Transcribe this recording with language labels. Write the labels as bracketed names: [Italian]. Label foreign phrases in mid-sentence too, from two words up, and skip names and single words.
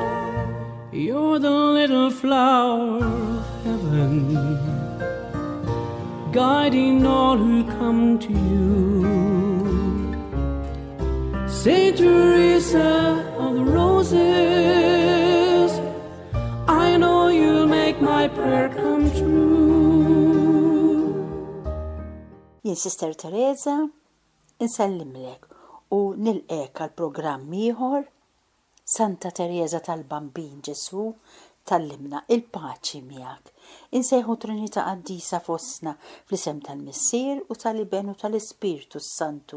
[English] You're the little flower of heaven, guiding all who come to you. Saint Teresa of the Roses, I know you'll make my prayer come true. [Maltese] Jien Sister Teresa insellimlek u nilqek għal programm ieħor Santa Teresa tal-Bambin Ġesu tallimna il-paċi miegħek. Insejħu Trinità Qaddisa fostna fl-isem tal-Missier u tal-Iben u tal-Ispirtu Santu.